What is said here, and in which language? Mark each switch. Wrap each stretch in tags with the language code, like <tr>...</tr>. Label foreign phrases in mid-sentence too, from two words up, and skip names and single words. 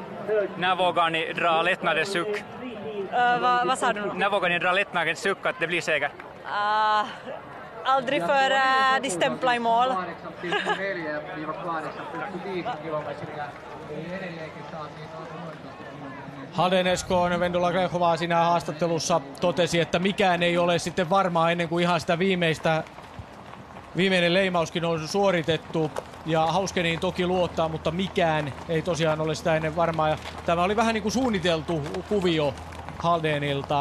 <sv>När vågar ni dra lättnadens suck? Vad sa du? När vågar ni dra lättnadens suck att det blir seger? Aldrig för de stämplar i mål.</sv> <fi>Haldén SK:n Vendula Klehova siinä haastattelussa totesi, että mikään ei ole sitten varmaa ennen kuin ihan sitä viimeinen leimauskin on suoritettu. Ja Hauskeniin toki luottaa, mutta mikään ei tosiaan ole sitä ennen varmaa. Ja tämä oli vähän niin kuin suunniteltu kuvio Haldénilta.</fi>